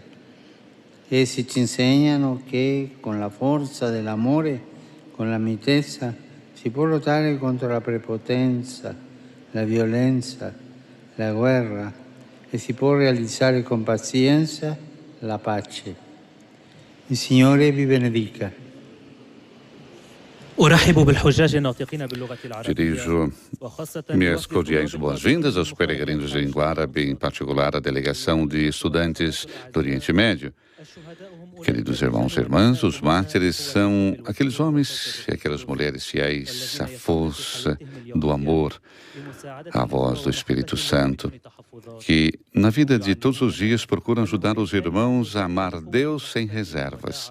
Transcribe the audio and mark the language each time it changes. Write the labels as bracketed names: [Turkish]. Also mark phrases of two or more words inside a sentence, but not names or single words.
[Italian] Essi ci insegnano che con la forza dell'amore, con la mitezza, si può lottare contro la prepotenza, la violenza, la guerra e si può realizzare con pazienza la pace. Il Signore vi benedica. [Portuguese] Dirijo minhas cordiais boas-vindas aos peregrinos de língua árabe, em particular a delegação de estudantes do Oriente Médio. Queridos irmãos e irmãs, os mártires são aqueles homens e aquelas mulheres fiéis à força do amor, à voz do Espírito Santo, que na vida de todos os dias procuram ajudar os irmãos a amar Deus sem reservas.